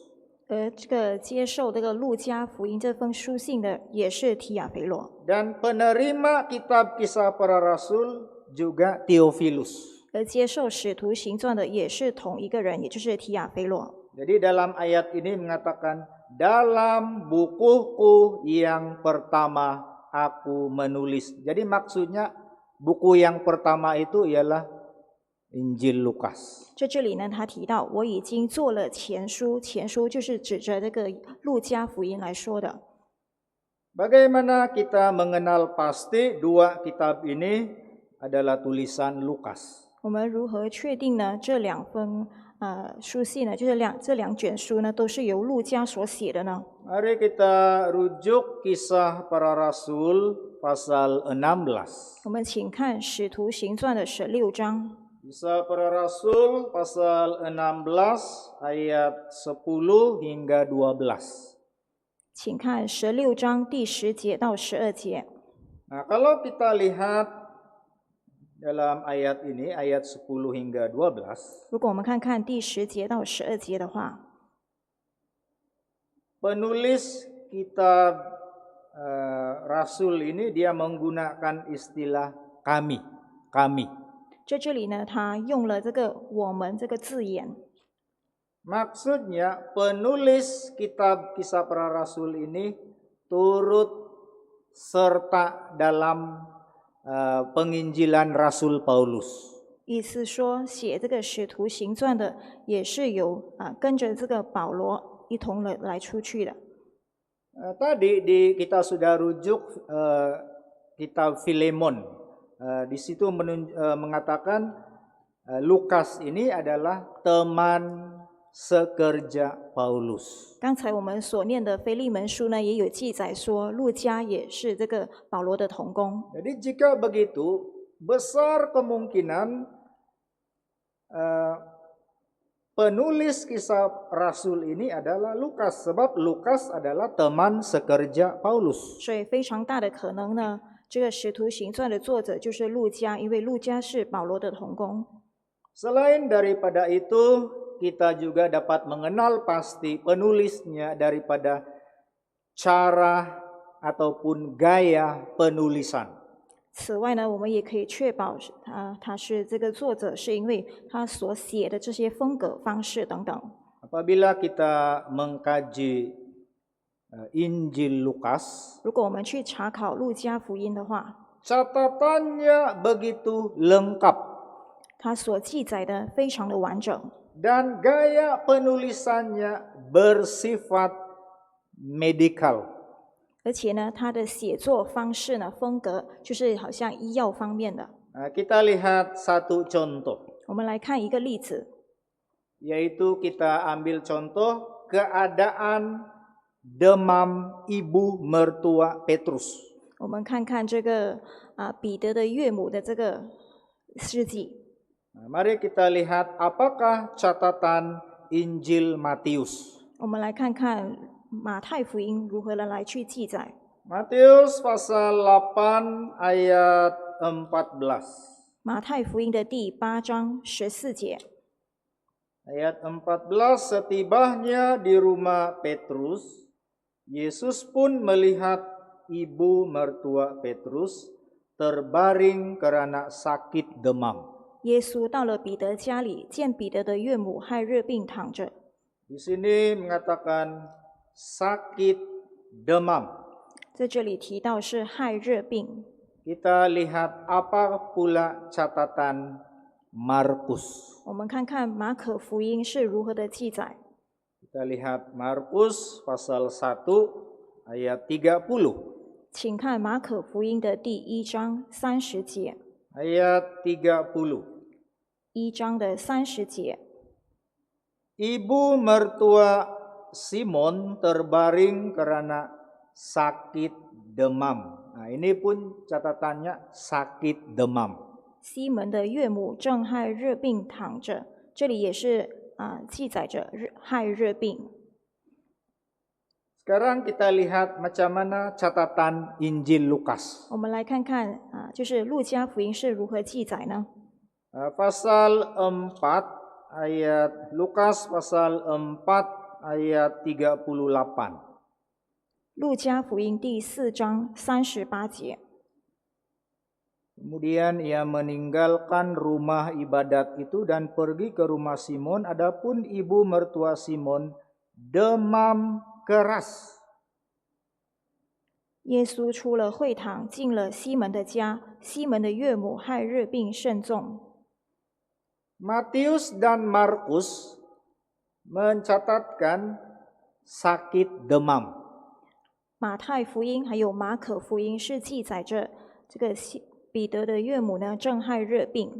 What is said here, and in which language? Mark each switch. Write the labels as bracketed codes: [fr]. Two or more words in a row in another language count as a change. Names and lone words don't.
[zh] 这个接受这个路加福音这封书信的也是提亚腓罗， [ms] Dan penerima kitab Kisah Para Rasul juga Theophilus. [zh] 而接受使徒行传的也是同一个人，也就是提亚腓罗。 [ms] Jadi dalam ayat ini mengatakan dalam bukuku yang pertama aku menulis. Jadi maksudnya buku yang pertama itu ialah Injil Lukas. [zh] 在这里呢，他提到我已经做了前书，前书就是指着这个路加福音来说的。 [ms] Bagaimana kita mengenal pasti dua kitab ini adalah tulisan Lukas? [zh] 我们如何确定呢？这两封书信呢，就是这两卷书呢，都是由路加所写的呢？ [ms] Mari kita rujuk Kisah Para Rasul pasal 16. [zh] 我们请看《使徒行传》的16章。 [ms] Kisah Para Rasul pasal 16 ayat 10 hingga 12. [zh] 请看16章第10节到12节。 [ms] Nah, kalau kita lihat dalam ayat ini, ayat 10 hingga 12, [zh] 如果我们看看第10节到12节的话， [ms] penulis kitab Rasul ini dia menggunakan istilah kami. [zh] 在这里呢，他用了这个“我们”这个字眼。 [ms] Maksudnya penulis kitab Kisah Para Rasul ini turut serta dalam penginjilan Rasul Paulus. [zh] 意思说，写这个《使徒行传》的也是有跟着这个保罗一同来出去的。 [ms] Tadi kita sudah rujuk kitab Filemon. Di situ mengatakan Lukas ini adalah teman sekerja Paulus. [zh] 刚才我们所念的腓利门书呢，也有记载说，路加也是这个保罗的同工。 [ms] Jadi jika begitu, besar kemungkinan penulis kisah Rasul ini adalah Lukas, sebab Lukas adalah teman sekerja Paulus. [zh] 所以非常大的可能呢，这个《使徒行传》的作者就是路加，因为路加是保罗的同工。 [ms] Selain daripada itu, kita juga dapat mengenal pasti penulisnya daripada cara ataupun gaya penulisan. [zh] 此外呢，我们也可以确保他是这个作者，是因为他所写的这些风格、方式等等。 [ms] Apabila kita mengkaji Injil Lukas, [zh] 如果我们去查考路加福音的话， [ms] catatannya begitu lengkap. [zh] 他所记载的非常的完整， [ms] Dan gaya penulisannya bersifat medikal. [zh] 而且呢，他的写作方式呢，风格就是好像医药方面的。 [ms] Nah, kita lihat satu contoh, [zh] 我们来看一个例子， [ms] yaitu kita ambil contoh keadaan demam ibu mertua Petrus. [zh] 我们看看这个彼得的岳母的这个事迹。 [ms] Nah, mari kita lihat apakah catatan Injil Matius. [zh] 我们来看看马太福音如何的来去记载。 [ms] Matius pasal 8 ayat 14. [zh] 马太福音的第8章14节， [ms] Ayat 14, setibanya di rumah Petrus, Yesus pun melihat ibu mertua Petrus terbaring karena sakit demam. [zh] 耶稣到了彼得家里，见彼得的岳母害热病躺着。 [ms] Di sini mengatakan sakit demam. [zh] 在这里提到是害热病。 [ms] Kita lihat apa pula catatan Markus. [zh] 我们看看马可福音是如何的记载。 [ms] Kita lihat Markus pasal 1 ayat 30. [zh] 请看马可福音的第1章30节。 [ms] Ayat 30. [zh] 1章的30节， [ms] Ibu mertua Simon terbaring karena sakit demam. Nah, ini pun catatannya sakit demam. [zh] 西门的岳母正害热病躺着，这里也是记载着害热病。 [ms] Sekarang kita lihat macam mana catatan Injil Lukas. [zh] 我们来看看就是路加福音是如何记载呢？ [ms] Pasal 4 ayat Lukas pasal 4 ayat 38. [zh] 路加福音第4章38节。 [ms] Kemudian ia meninggalkan rumah ibadat itu dan pergi ke rumah Simon. Adapun ibu mertua Simon demam keras. [zh] 耶稣出了会堂，进了西门的家，西门的岳母害热病甚重。 [ms] Matius dan Markus mencatatkan sakit demam. [zh] 马太福音还有马可福音是记载着这个彼得的岳母呢正害热病，